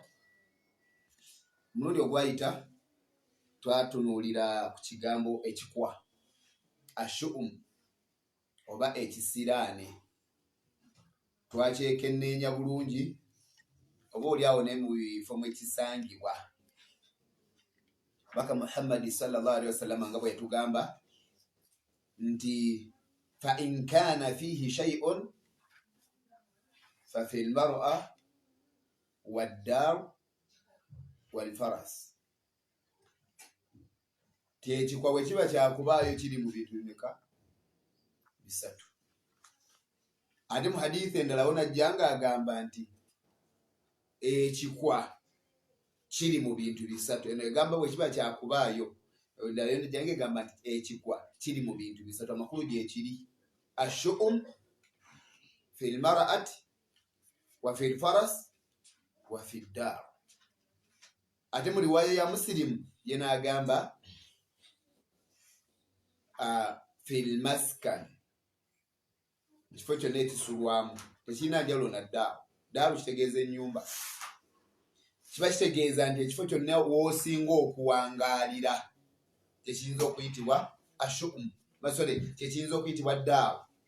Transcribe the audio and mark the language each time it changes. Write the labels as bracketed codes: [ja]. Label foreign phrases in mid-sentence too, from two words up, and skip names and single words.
[lg] Mulundi ogwayita twatunuulira ku kigambo ekikwa ashu'um oba ekisiraane. Twakyekenneenya bulungi oba oliawo ne mu bifo mwekisangibwa. Baka Muhammadi [ar] صلى الله عليه وسلم [lg] nga bwe yatugamba nti [ar] فإن كان فيه شيء ففي المرأة والدار والفرس. [lg] Ekikwa bwe kiba kyakubaayo kiri mu bintu bimeka bisatu. Ate mu hadithi endala wonajjanga agamba nti ekikwa kiri mu bintu bisatu. Eno egamba bwe kiba kyakubaayo endala yonajjanga egamba nti ekikwa kiri mu bintu bisatu. Amakulu gye kiri [ar] الشؤم في المرأة وفي الفرس وفي الدار. [lg] Ate mu riwaya ya Muslim yena agamba [ar] في المسكن, [lg] kifo kyonna ekisulwamu tekirina njawulo na ddaawo. Ddaawo kitegeeza ennyumba, kiba kitegeeza nti ekifo kyonna w'osinga okuwangaalira kyekiyinza okuyitibwa ashu'um masole, kyekiyinza okuyitibwa ddaawo.